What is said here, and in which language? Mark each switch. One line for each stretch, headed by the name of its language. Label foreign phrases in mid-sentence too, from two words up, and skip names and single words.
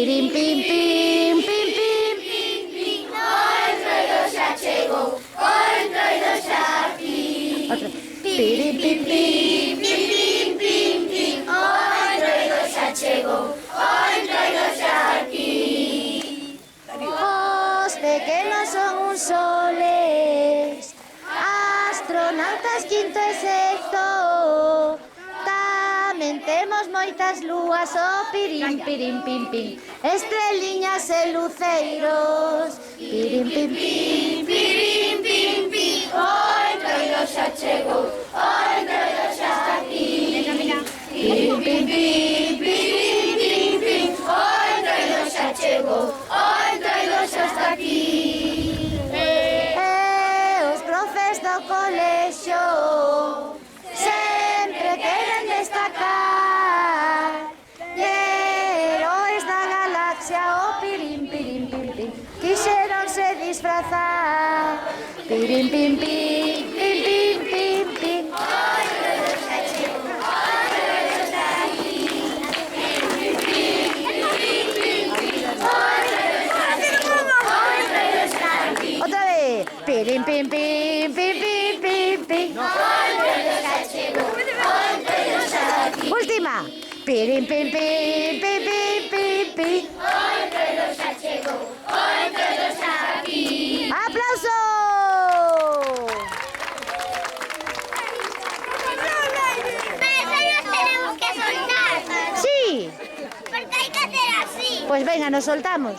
Galician: pim, pim, pim, pim. Otra. Pirim, pim, pim, pim, pim, pim. Os pequenos son uns soles, astronautas quinto e sexto. Tamén temos moitas lúas, pirim, pirim, pim, pim. Estreliñas e luceiros, pirim, pim, pim, pirim, pim, pim. O entroido xa chegou, o entroido xa está aquí. Pirim, pim, pim, pirim, pim, pim. O entroido xa chegou, o entroido xa está aquí. Os profes do colexio sempre queren destacar, heróis da galaxia, o pirim, pirim, pim, pim, quixeronse disfrazar. Pirim, pim, pim, pim, pim, pim, pim.
Spanish: Otra vez. Pirim, pim, pim, pim, pim, pim, pim. Última. Pirim, pim, pim, pim, pim, pim, pim. ¡Aplauso! Pero nos tenemos que soltar. Sí. Porque hay que hacer así. Pues venga, nos soltamos.